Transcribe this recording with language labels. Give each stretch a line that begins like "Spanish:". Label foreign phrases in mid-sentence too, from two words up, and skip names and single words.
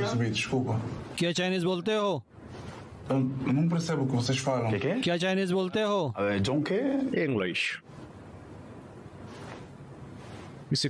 Portuguese: Desculpa.
Hindi: क्या चाइनीज बोलते हो?
Portuguese: Eu não percebo o que vocês falam. Que?
Hindi: क्या चाइनीज बोलते हो?
Portuguese: John quê?
Hindi: इंग्लिश।